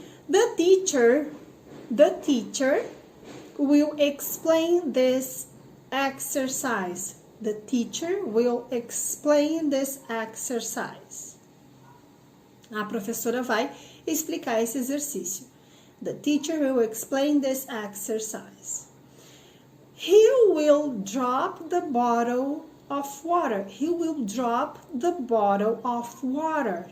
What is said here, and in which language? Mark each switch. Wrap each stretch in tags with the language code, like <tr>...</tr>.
<en>The teacher will explain this exercise. The teacher will explain this exercise.</en> <pt>A professora vai explicar esse exercício.</pt> <en>The teacher will explain this exercise. He will drop the bottle of water. He will drop the bottle of water.</en>